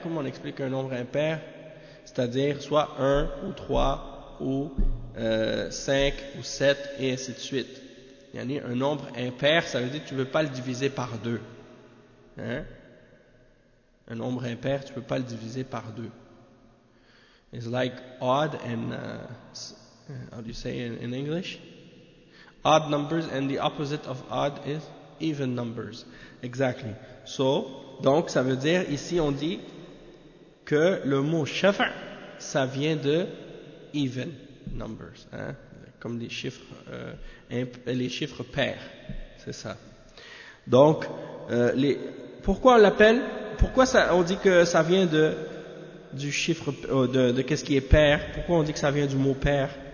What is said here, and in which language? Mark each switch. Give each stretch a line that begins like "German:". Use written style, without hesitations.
French: Comment on explique un nombre impair? C'est-à-dire soit 1 ou 3 ou 5 ou 7 et ainsi de suite. Il y a un nombre impair, ça veut dire que tu ne peux pas le diviser par deux. Hein? Un nombre impair, tu ne peux pas le diviser par deux.
English: It's like odd and... how do you say it in English? Odd numbers and the opposite of odd is even numbers. Exactly.
French: So, donc ça veut dire, ici on dit que le mot shafa, ça vient de
English: even numbers.
French: Hein? Comme des chiffres, les chiffres pairs, c'est ça. Donc, pourquoi on l'appelle, pourquoi ça, on dit que ça vient du chiffre, de qu'est-ce qui est pair, pourquoi on dit que ça vient du mot pair?